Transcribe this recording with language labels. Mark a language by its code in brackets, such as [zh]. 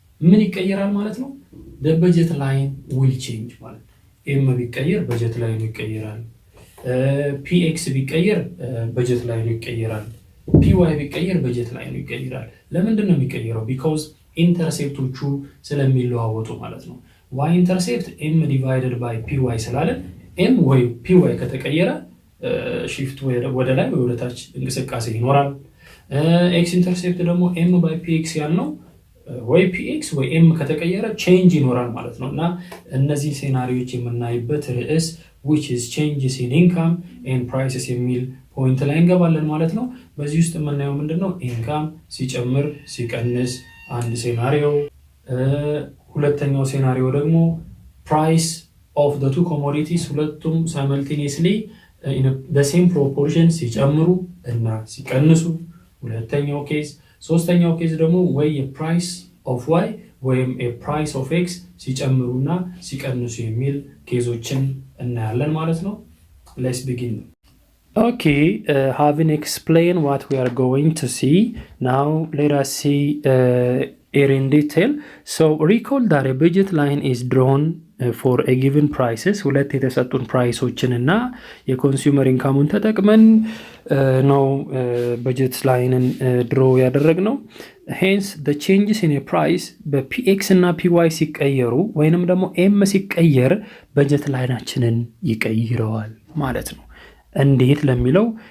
[am] ምን ይቀየራል ማለት ነው [en] the budget line will change [am] ማለት m ቢቀየር budget line ይቀየራል px ቢቀየር budget line ይቀየራል py ቢቀየር budget line ይቀየራል ለምንድን ነው የሚቀየረው because ኢንተርሴፕቶቹ ስለሚለዋወጡ ማለት ነው y intercept m divided by py ስላለ m ወይ py ከተቀየረ shift ወደ ላይ ወደ ታች እንቅስቃሴ ይኖራል x intercept ደግሞ m by px ያልነው ወይ px ወይ m ከተቀየረ ቼንጅ ይኖራል ማለት ነው እና እነዚህ ሴናሪዮች የምናይበት ርዕስ [en] which is changes in income and prices [am] የሚል ፖይንት ላይ እንገባለን ማለት ነው። በዚህ ውስጥ የምናየው ምንድነው ኢንካም ሲጨምር ሲቀንስ አንድ ሴናሪዮ፣ ሁለተኛው ሴናሪዮ ደግሞ [en] price of the two commodities [am] ሁለቱም [en] simultaneously in the same proportion [am] ሲጨምሩ እና ሲቀንሱ ሁለተኛው ኬዝ። ሶስተኛው ኬዝ ደግሞ ወይ price of y ወይም price of x ሲጨምሩና ሲቀንሱ የሚል ኬዞችን እናያለን ማለት ነው። [en] let's begin. Okay, having explained what we are going to see, now let us see here in detail. So recall that a budget line is drawn for a given prices. [am] ሁለት የተሰጡን ፕራይሶችን እና የኮንሱመር ኢንካሙን ተጠቅመን ነው በጀት ላይንን ድሮ ያደረግነው። [en] hence the changes in a price [am] በpx እና py ሲቀየሩ ወይንም ደግሞ m ሲቀየር በጀት ላይናችንን ይቀይረዋል ማለት ነው። እንዴት ለሚለው